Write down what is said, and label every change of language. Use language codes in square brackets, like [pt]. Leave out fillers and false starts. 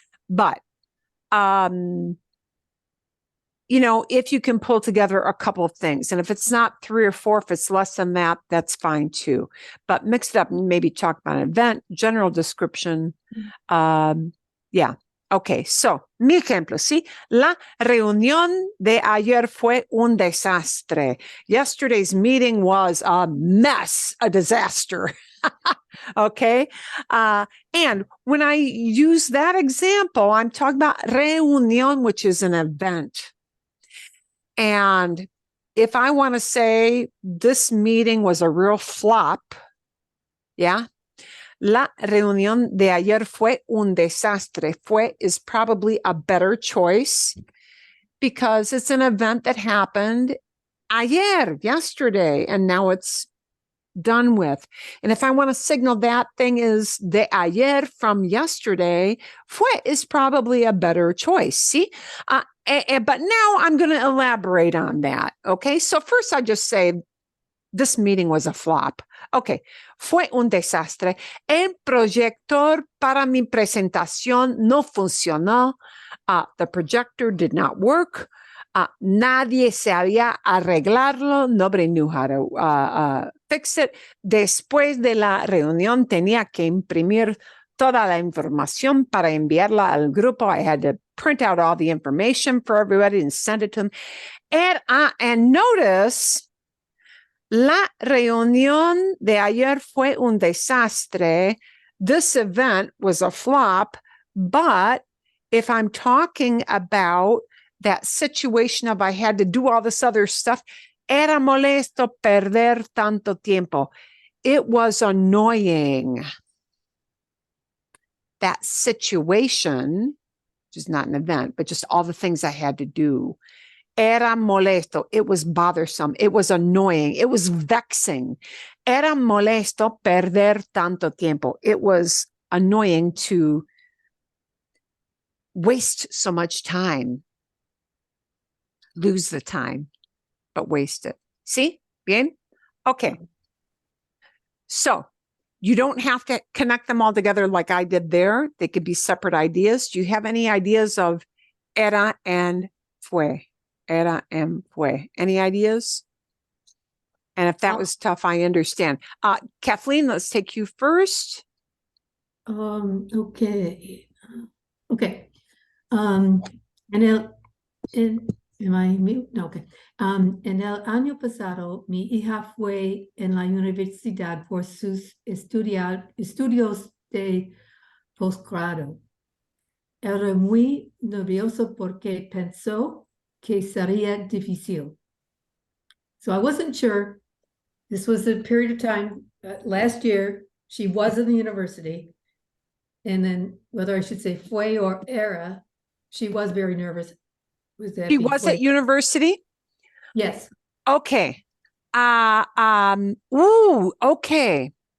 [en] But, you know, if you can pull together a couple of things, and if it's not 3 or 4, if it's less than that, that's fine too. But mix it up and maybe talk about an event, general description. Yeah. Okay, so, [es] mi ejemplo, ¿sí? La reunión de ayer fue un desastre. [en] Yesterday's meeting was a mess, a disaster. Okay? And when I use that example, I'm talking about reunión, which is an event. And if I want to say this meeting was a real flop, yeah, [es] la reunión de ayer fue un desastre. [en] Fue is probably a better choice because it's an event that happened ayer, yesterday, and now it's done with. And if I want to signal that thing is de ayer from yesterday, fue is probably a better choice. See? But now I'm going to elaborate on that. Okay. So first I just say this meeting was a flop. [es] Okay. Fue un desastre. El proyector para mi presentación no funcionó. [en] The projector did not work. [es] Nadie sabía arreglarlo. [en] Nobody knew how to fix it. [es] Después de la reunión tenía que imprimir toda la información para enviarla al grupo. [en] I had to print out all the information for everybody and send it to them. And notice, [es] la reunión de ayer fue un desastre. [en] This event was a flop, but if I'm talking about that situation of I had to do all this other stuff, [es] era molesto perder tanto tiempo. [en] It was annoying. That situation, which is not an event, but just all the things I had to do. [es] Era molesto. [en] It was bothersome. It was annoying. It was vexing. [es] Era molesto perder tanto tiempo. [en] It was annoying to waste so much time. Lose the time, but waste it. See? Bien? Okay. So, you don't have to connect them all together like I did there. They could be separate ideas. Do you have any ideas of era and fue? Era and fue. Any ideas? And if that was tough, I understand. Kathleen, let's take you first. Okay. Okay. Am I mute? No, okay. [es] En el año pasado, mi hija fue en la universidad por sus estudios de posgrado. Era muy nervioso porque pensó que sería difícil. [en] So I wasn't sure. This was a period of time, last year, she was in the university. And then whether I should say fue or era, she was very nervous. Was that She was fue? at university? Yes. Okay. Okay.